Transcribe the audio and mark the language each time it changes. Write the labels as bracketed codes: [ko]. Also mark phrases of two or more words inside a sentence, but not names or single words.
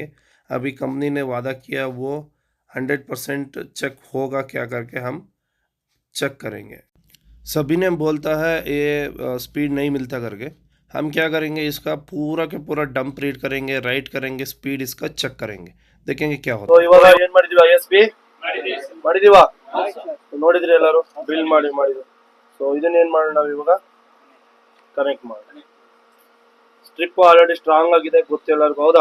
[hi] अभी कंपनी ने वादा किया वो 100% चेक होगा क्या करके हम चेक करेंगे. सभी ने बोलता है ये स्पीड नहीं मिलता करके. हम क्या करेंगे, इसका पूरा के पूरा [en] dump read [hi] करेंगे, राइट करेंगे, स्पीड इसका चेक करेंगे, देखेंगे क्या होता है. [kn] ಇವಾಗ ಏನು ಮಾಡಿದೀವಿ, ISP ಮಾಡಿದೀವಾ, ನೋಡಿದ್ರಿ ಎಲ್ಲರೂ, ಡ್ರಿಲ್ ಮಾಡಿದ್ರು. ಸೊ ಇದನ್ನ ಏನು ಮಾಡೋಣ ನಾವು ಇವಾಗ, ಕನೆಕ್ಟ್ ಮಾಡೋಣ. [en] strip already strong [kn] ಆಗಿದೆ, ಗೊತ್ತು ಎಲ್ಲರಿಗೂ, ಹೌದಾ?